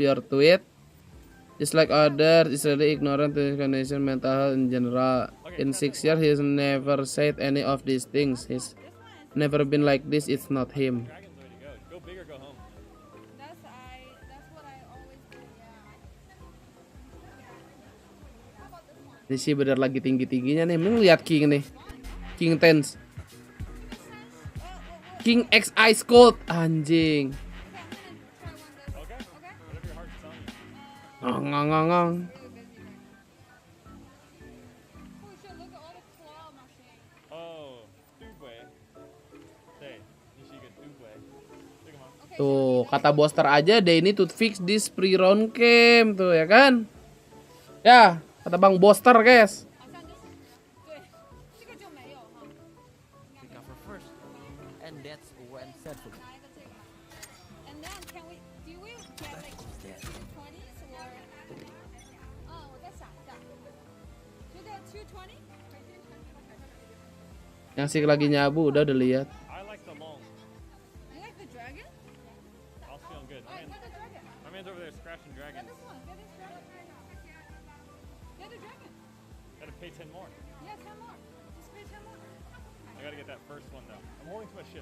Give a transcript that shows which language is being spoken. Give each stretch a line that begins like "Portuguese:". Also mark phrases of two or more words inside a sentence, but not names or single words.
English: Your tweet, just like others, is really ignorant to condition mental health in general. In 6 years, he's never said any of these things. He's never been like this. It's not him. Go big or go home. That's what I always do, yeah.
Indonesian: Ini sih bener lagi tinggi-tingginya nih. Mending lihat King nih. King Tens. King X Ice Cold anjing. Ngang. Tuh, kata Boster aja deh ini
English: to fix this pre-round game
Indonesian: tuh ya kan? Ya, kata Bang Boster, guys.
English: And that's when settled. And then do we get like 220s or?
Chinese: Oh, 我在想一下。就 get 220?
Indonesian: Yang sih lagi nyabu udah lihat.
English: I like the long. You like the dragon? I'll feel good. My man's over there scratching dragons. Get the dragon. Gotta pay 10 more. Yeah, 10 more. Just pay 10 more. I gotta get that first one though. I'm holding too much shit.